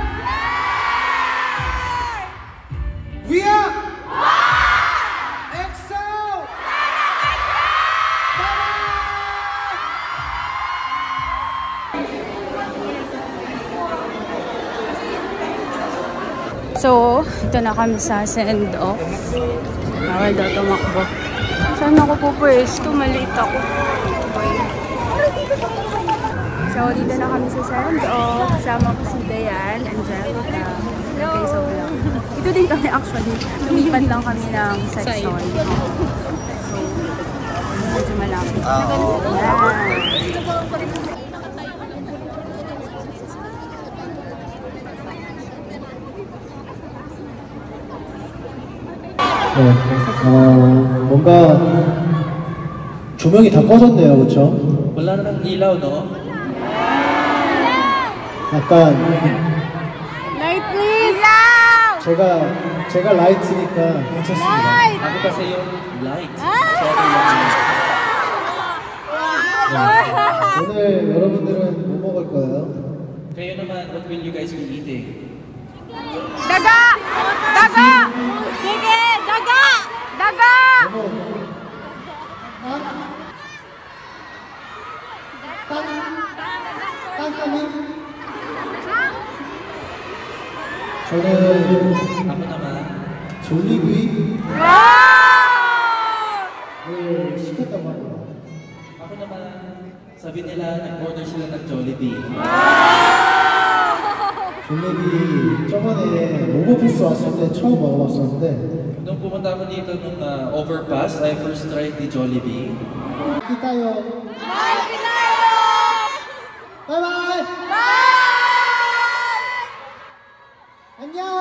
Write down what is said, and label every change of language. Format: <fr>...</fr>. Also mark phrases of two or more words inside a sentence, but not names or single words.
<en>We are EXO! So,</en> <tl>ito na kami sa send-off. Bawal daw tumakbo. Saan ako po pwesto? Maliit ako. So, dito na kami sa send-off. Kasama ko si Dayan, Angelica. Okay, so vlog. Ito din kami actually. Lumipan lang kami ng section. So, medyo malapit. Yan.</tl> <ko>네, 뭔가 조명이 다 꺼졌네요, 그렇죠?</ko> <tl>Wala na ng ilaw, no?</tl> <ko>약간</ko> <en>Light please!</en> <ko>제가 라이트니까 괜찮습니다.</ko> <tl>Ako kasi yung light. So, okay lang.</tl> <ko>네, 오늘 여러분들은 뭐 먹을 거예요?</ko> <tl>Kayo naman,</tl> <en>what will you guys be eating?</en> <tl>Daga! Daga! Sige! Daga! Daga!</tl> <ko>뭐? 땅땅이? 저는</ko> <tl>Ako naman,</tl> <ko>졸리구이 Wow! 를 시켰다고 합니다.</ko> <tl>ako naman, sabi nila, nag-order sila ng Jollibee.</tl> <ko>졸리비 저번에 오버패스 왔을 때 처음 먹어봤었는데</ko> <tl>Nung pumunta ako dito nung overpass,</tl> <en>I first tried the Jollibee.</en> <ko>기타요. 바이바이. 안녕.</ko>